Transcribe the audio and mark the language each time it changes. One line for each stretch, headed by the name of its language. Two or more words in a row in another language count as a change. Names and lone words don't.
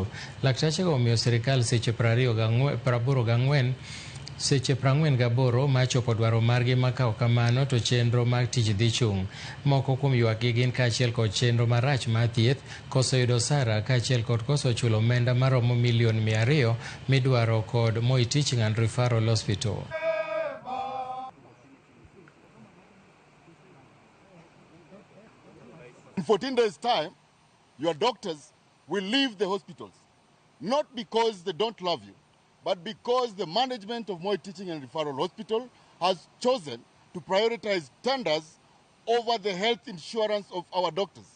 Luo (Kenya and Tanzania): Laktache go omiyo sirkal seche 48 ma chopo dwaro margi makawo kamano to chenro mag tich dhi chung'. Moko kuom ywakgi gin kaachiel kod chenro marach mar thieth, koso yudo sara kaachiel kod koso chulo omenda maromo milion 200 midwaro kod Moi Teaching and Referral Hospital.
English: In 14 days' time, your doctors will leave the hospitals, not because they don't love you, but because the management of Moi Teaching and Referral Hospital has chosen to prioritize tenders over the health insurance of our doctors.